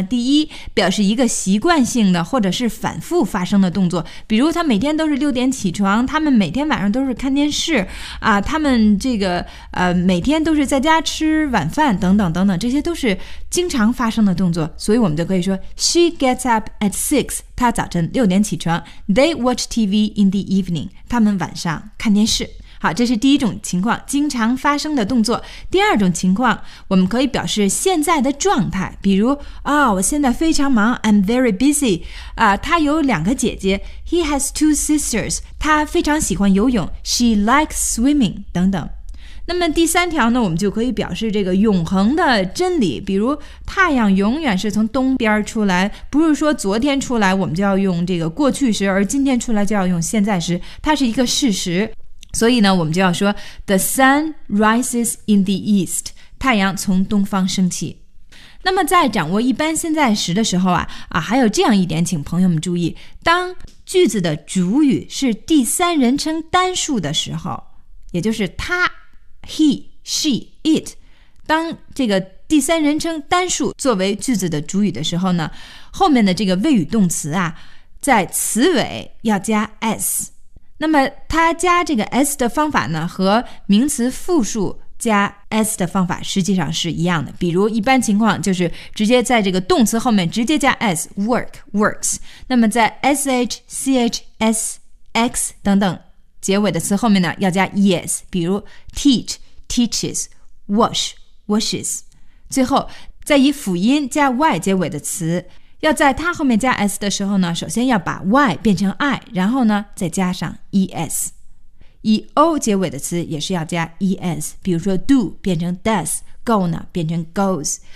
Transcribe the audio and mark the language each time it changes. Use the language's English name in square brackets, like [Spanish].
[Chinese] 第一，表示一个习惯性的或者是反复发生的动作，比如他每天都是6点起床，他们每天晚上都是看电视他们这个每天都是在家吃晚饭等等等等，这些都是经常发生的动作，所以我们就可以说 [English] She gets up at 6, [Chinese] 她早晨6点起床。 [English] They watch TV in the evening, [Chinese] 他们晚上看电视。好，这是第一种情况，经常发生的动作。第二种情况，我们可以表示现在的状态，比如啊、哦，我现在非常忙 ， [English] I'm very busy。 [Chinese] 啊，他有两个姐姐 ， [English] He has two sisters。 [Chinese] 他非常喜欢游泳 ， [English] She likes swimming。 [Chinese] 等等。那么第三条呢，我们就可以表示这个永恒的真理，比如太阳永远是从东边出来，不是说昨天出来我们就要用这个过去时，而今天出来就要用现在时，它是一个事实。所以呢，我们就要说 [English] The sun rises in the east， [Chinese] 太阳从东方升起。那么在掌握一般现在时的时候啊，还有这样一点，请朋友们注意，当句子的主语是第三人称单数的时候，也就是他He, she, it 当这个第三人称单数作为句子的主语的时候呢，后面的这个谓语动词啊，在词尾要加 s。那么它加这个 s 的方法呢，和名词复数加 s 的方法实际上是一样的，比如一般情况就是直接在这个动词后面直接加 s， work, works。那么在 sh, ch, s, x 等等结尾的词后面呢，要加 yes， 比如 teach, teaches, wash, washes。最后在以辅音加 y 结尾的词，要在它后面加 s 的时候呢，首先要把 y 变成 i， 然后呢再加上 es。以 o 结尾的词也是要加 es， 比如说 do 变成 does， go 呢变成 goes。